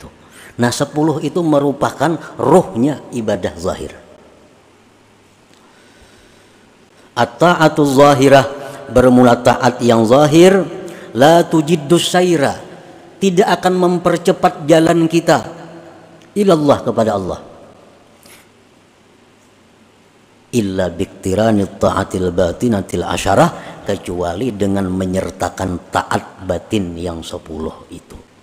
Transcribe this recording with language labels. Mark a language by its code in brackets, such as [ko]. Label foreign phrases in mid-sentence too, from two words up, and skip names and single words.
[id] Nah 10 itu merupakan ruhnya ibadah zahir. [ar] الطاعات الظاهرة, [id] bermula taat yang zahir, [ar] لا تجد السير, [id] tidak akan mempercepat jalan kita ilallah, kepada Allah, [ar] إلا باقتران الطاعات الباطنة العشرة, [id] kecuali dengan menyertakan taat batin yang 10 itu.